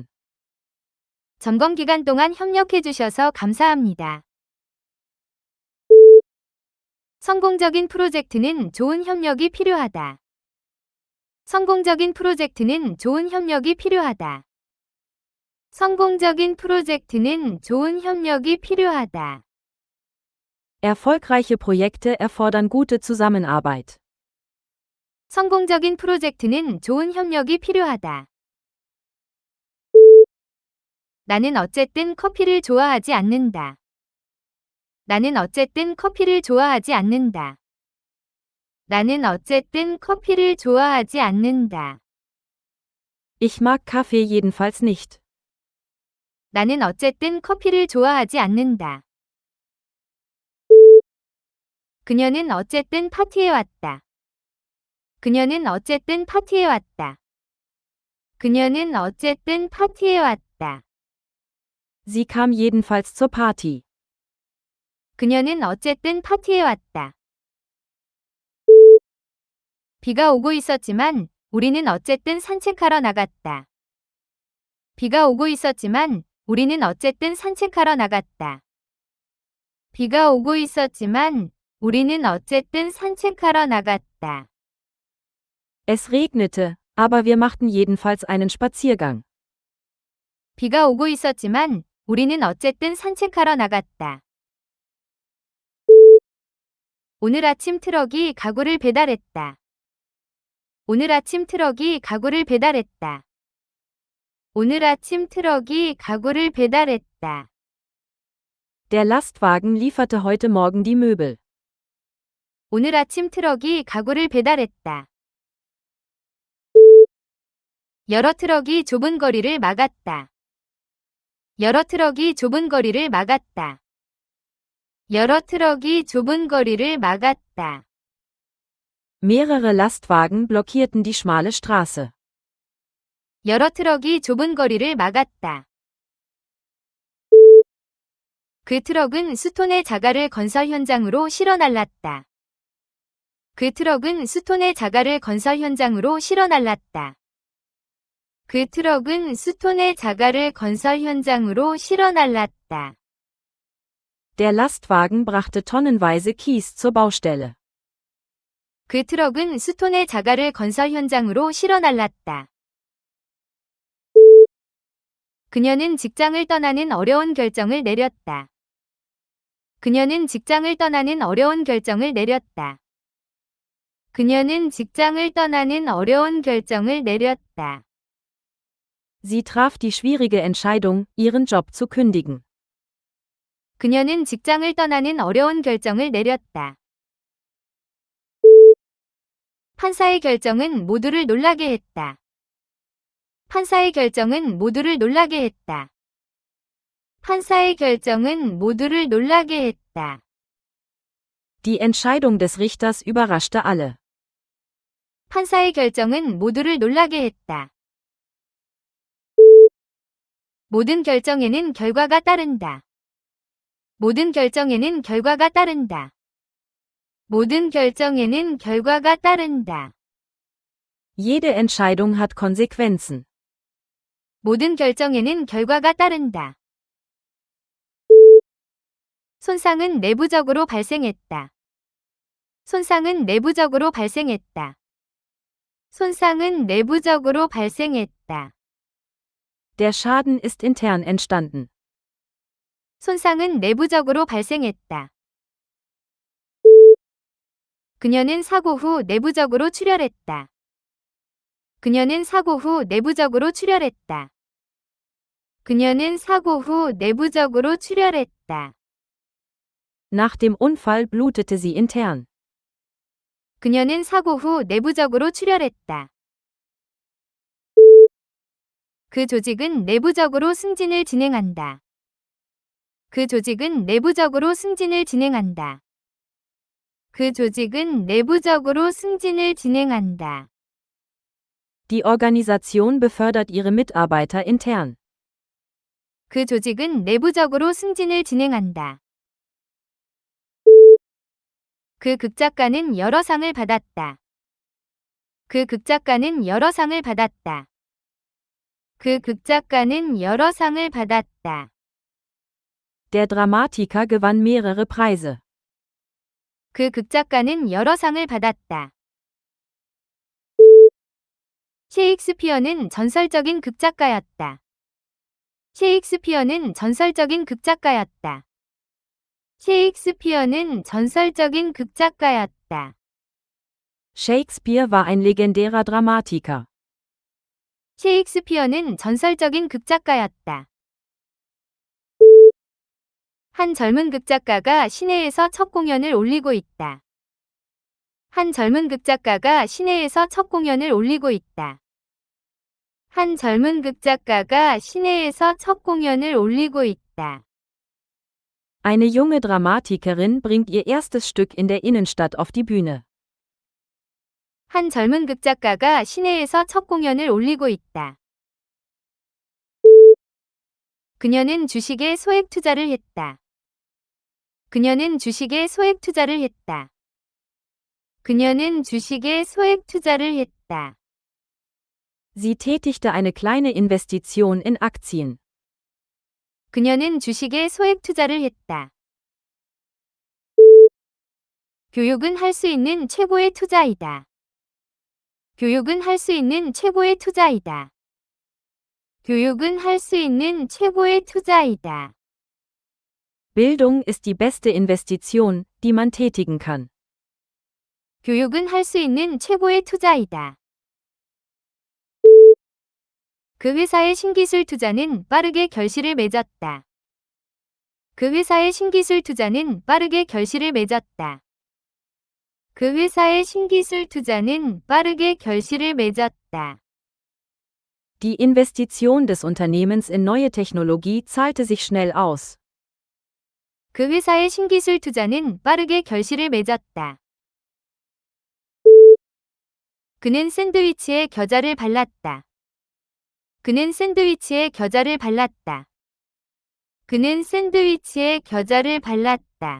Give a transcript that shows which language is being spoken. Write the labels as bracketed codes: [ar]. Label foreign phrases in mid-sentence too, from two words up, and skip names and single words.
[ko] 점검 기간 동안 협력해 주셔서 감사합니다. 성공적인 프로젝트는 좋은 협력이 필요하다. 성공적인 프로젝트는 좋은 협력이 필요하다. 성공적인 프로젝트는 좋은 협력이 필요하다. [de] Erfolgreiche Projekte erfordern gute Zusammenarbeit. [ko] 성공적인 프로젝트는 좋은 협력이 필요하다. 나는 어쨌든 커피를 좋아하지 않는다. 나는 어쨌든 커피를 좋아하지 않는다. 나는 어쨌든 커피를 좋아하지 않는다. [de] Ich mag Kaffee jedenfalls nicht. [ko] 나는 어쨌든 커피를 좋아하지 않는다. 그녀는 어쨌든 파티에 왔다. 그녀는 어쨌든 파티에 왔다. 그녀는 어쨌든 파티에 왔다. [de] Sie kam jedenfalls zur Party. [ko] 그녀는 어쨌든 파티에 왔다. 비가 오고 있었지만 우리는 어쨌든 산책하러 나갔다. 비가 오고 있었지만 우리는 어쨌든 산책하러 나갔다. 비가 오고 있었지만 우리는 어쨌든 산책하러 나갔다. [de] Es regnete, aber wir machten jedenfalls einen Spaziergang. [ko] 비가 오고 있었지만 우리는 어쨌든 산책하러 나갔다. 오늘 아침 트럭이 가구를 배달했다. 오늘 아침 트럭이 가구를 배달했다. 오늘 아침 트럭이 가구를 배달했다. [de] Der Lastwagen lieferte heute Morgen die Möbel. [ko] 오늘 아침 트럭이 가구를 배달했다. 여러 트럭이 좁은 거리를 막았다. 여러 트럭이 좁은 거리를 막았다. 여러 트럭이 좁은 거리를 막았다. [de] Mehrere Lastwagen blockierten die schmale Straße. [ko] 여러 트럭이 좁은 거리를 막았다. 그 트럭은 스톤의 자갈을 건설 현장으로 실어 날랐다. 그 트럭은 스톤의 자갈을 건설 현장으로 실어 날랐다. 그 트럭은 스톤의 자갈을 건설 현장으로 실어 날랐다. [de] Der Lastwagen brachte tonnenweise Kies zur Baustelle. [ko] 그 트럭은 스톤의 자갈을 건설 현장으로 실어 날랐다. 그녀는 직장을 떠나는 어려운 결정을 내렸다. 그녀는 직장을 떠나는 어려운 결정을 내렸다. 그녀는 직장을 떠나는 어려운 결정을 내렸다. [de] Sie traf die schwierige Entscheidung, ihren Job zu kündigen. [ko] 그녀는 직장을 떠나는 어려운 결정을 내렸다. 판사의 결정은 모두를 놀라게 했다. 판사의 결정은 모두를 놀라게 했다. 판사의 결정은 모두를 놀라게 했다. [de] Die Entscheidung des Richters überraschte alle. [ko] 판사의 결정은 모두를 놀라게 했다. 모든 결정에는 결과가 따른다. 모든 결정에는 결과가 따른다. 모든 결정에는 결과가 따른다. [de] Jede Entscheidung hat Konsequenzen. [ko] 모든 결정에는 결과가 따른다. 손상은 내부적으로 발생했다. 손상은 내부적으로 발생했다. 손상은 내부적으로 발생했다. [de] Der Schaden ist intern entstanden. [ko] 손상은 내부적으로 발생했다. 그녀는 사고 후 내부적으로 출혈했다. 그녀는 사고 후 내부적으로 출혈했다. 그녀는 사고 후 내부적으로 출혈했다. [de] Nach dem Unfall blutete sie intern. [ko] 그녀는 사고 후 내부적으로 출혈했다. 그 조직은 내부적으로 승진을 진행한다. 그 조직은 내부적으로 승진을 진행한다. 그 조직은 내부적으로 승진을 진행한다. [de] Die Organisation befördert ihre Mitarbeiter intern. [ko] 그 조직은 내부적으로 승진을 진행한다. 그 극작가는 여러 상을 받았다. 그 극작가는 여러 상을 받았다. 그 극작가는 여러 상을 받았다. [de] Der Dramatiker gewann mehrere Preise. [ko] 그 극작가는 여러 상을 받았다. 셰익스피어는 전설적인 극작가였다. 셰익스피어는 전설적인 극작가였다. 셰익스피어는 전설적인 극작가였다. [de] Shakespeare war ein legendärer Dramatiker. [ko] 셰익스피어는 전설적인 극작가였다. 한 젊은 극작가가 시내에서 첫 공연을 올리고 있다. 한 젊은 극작가가 시내에서 첫 공연을 올리고 있다. 한 젊은 극작가가 시내에서 첫 공연을 올리고 있다. [de] Eine junge Dramatikerin bringt ihr erstes Stück in der Innenstadt auf die Bühne. [ko] 한 젊은 극작가가 시내에서 첫 공연을 올리고 있다. 그녀는 주식에 소액 투자를 했다. 그녀는 주식에 소액 투자를 했다. 그녀는 주식에 소액 투자를 했다. [de] Sie tätigte eine kleine Investition in Aktien. [ko] 그녀는 주식에 소액 투자를 했다. 교육은 할 수 있는 최고의 투자이다. 교육은 할 수 있는 최고의 투자이다. 교육은 할 수 있는 최고의 투자이다. [de] Bildung ist die beste Investition, die man tätigen kann. [ko] 교육은 할 수 있는 최고의 투자이다. 그 회사의 신기술 투자는 빠르게 결실을 맺었다. 그 회사의 신기술 투자는 빠르게 결실을 맺었다. 그 회사의 신기술 투자는 빠르게 결실을 맺었다. [de] Die Investition des Unternehmens in neue Technologie zahlte sich schnell aus. [ko] 그 회사의 신기술 투자는 빠르게 결실을 맺었다. 그는 샌드위치에 겨자를 발랐다. 그는 샌드위치에 겨자를 발랐다. 그는 샌드위치에 겨자를 발랐다.